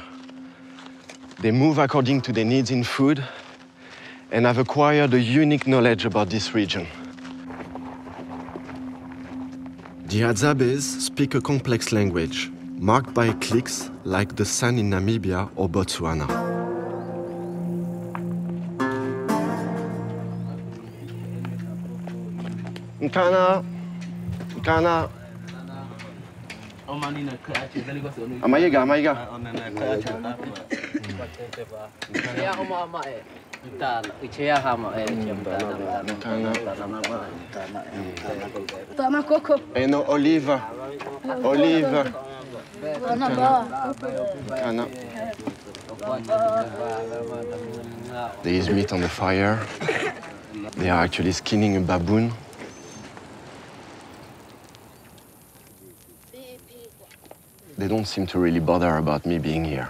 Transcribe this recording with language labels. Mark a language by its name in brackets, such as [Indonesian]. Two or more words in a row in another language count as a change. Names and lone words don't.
[English] They move according to their needs in food and have acquired a unique knowledge about this region. The Adzabes speak a complex language, marked by clicks like the San in Namibia or Botswana. Nkana, Nkana. Amayiga, Amayiga. Eno oliva, oliva. There is meat on the fire. They are actually skinning a baboon. They don't seem to really bother about me being here.